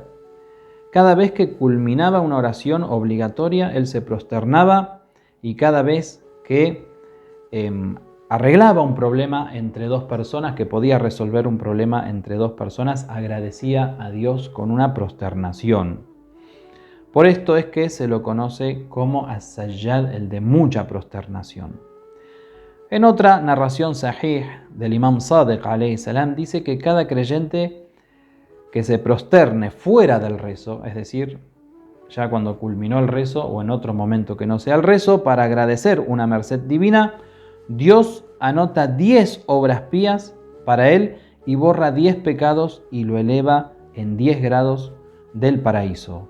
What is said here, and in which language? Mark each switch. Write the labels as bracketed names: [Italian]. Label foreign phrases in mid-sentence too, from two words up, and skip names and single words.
[Spanish] Cada vez que culminaba una oración obligatoria, él se prosternaba, y cada vez que arreglaba un problema entre dos personas, que podía resolver un problema entre dos personas, agradecía a Dios con una prosternación. Por esto es que se lo conoce como as-Sajjad, el de mucha prosternación. En otra narración sahih del Imam Sadiq [Arabic] عليه السلام [Spanish] dice que cada creyente que se prosterne fuera del rezo, es decir, ya cuando culminó el rezo o en otro momento que no sea el rezo, para agradecer una merced divina, Dios anota 10 obras pías para él y borra 10 pecados y lo eleva en 10 grados del paraíso.